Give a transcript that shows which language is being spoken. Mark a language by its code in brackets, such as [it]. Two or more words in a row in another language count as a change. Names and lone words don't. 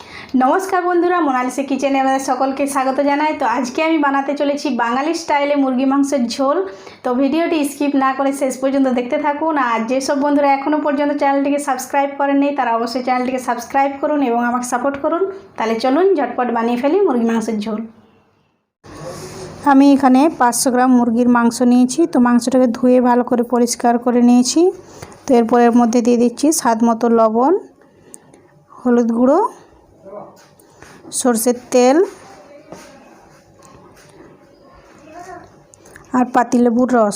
[bn] নমস্কার বন্ধুরা মোনালিসা কিচেনে আমাদের সকলকে স্বাগত জানাই। তো আজ কে আমি বানাতে চলেছি বাঙালি স্টাইলে মুরগি মাংসের ঝোল। তো ভিডিওটি স্কিপ না করে শেষ পর্যন্ত দেখতে থাকুন। আর যে সব বন্ধুরা এখনো পর্যন্ত চ্যানেলটিকে সাবস্ক্রাইব করেননি তারা অবশ্যই চ্যানেলটিকে সাবস্ক্রাইব করুন এবং আমাকে সাপোর্ট করুন। তাহলে চলুন ঝটপট বানিয়ে ফেলি মুরগি মাংসের ঝোল। আমি এখানে 500 গ্রাম মুরগির মাংস নিয়েছি। তো মাংসটাকে ধুয়ে ভালো করে পরিষ্কার করে নিয়েছি। তো এরপর এর মধ্যে দিয়ে দিচ্ছি স্বাদ মতো লবণ, হলুদ গুঁড়ো, সরষের তেল আর পাতিলেবুর রস।